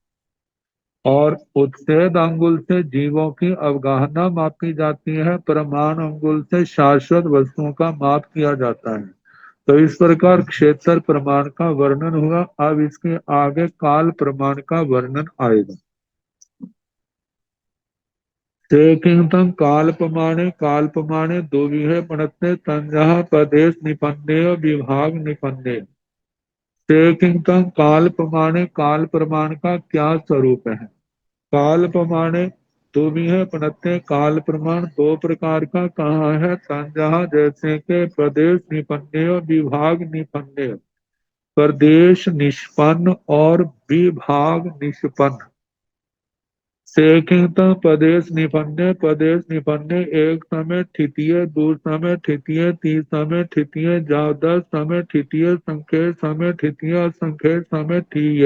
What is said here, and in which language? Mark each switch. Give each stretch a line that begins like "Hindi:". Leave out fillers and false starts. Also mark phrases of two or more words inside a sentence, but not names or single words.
Hindi: और उत्सेद अंगुल से जीवों की अवगाहना मापी जाती है। प्रमाण अंगुल से शाश्वत वस्तुओं का माप किया जाता है। तो इस प्रकार क्षेत्र प्रमाण का वर्णन हुआ। अब इसके आगे काल प्रमाण का वर्णन आएगा।
Prakrit languages: ते किंतम काल प्रमाणे दुविहे पणते तंजः प्रदेश निपन्ने विभाग निपन्ने। ते किंतम
Hindi: काल प्रमाण का क्या स्वरूप है?
Prakrit languages: काल प्रमाणे दुविहे पणते,
Hindi: काल प्रमाण दो प्रकार का कहा है। तंजः जैसे के
Prakrit languages: प्रदेश निपन्ने विभाग निपन्ने,
Hindi: प्रदेश निष्पन्न और विभाग निष्पन्न।
Prakrit languages: सेकिंत प्रदेश निपन्ने, प्रदेश निपन्ने एक समय ठितिये, दूर समय ठितिये, तीस समय ठितिये, दस समय ठितिये, संख्य समय ठितिये, असंख्य समय ठिये।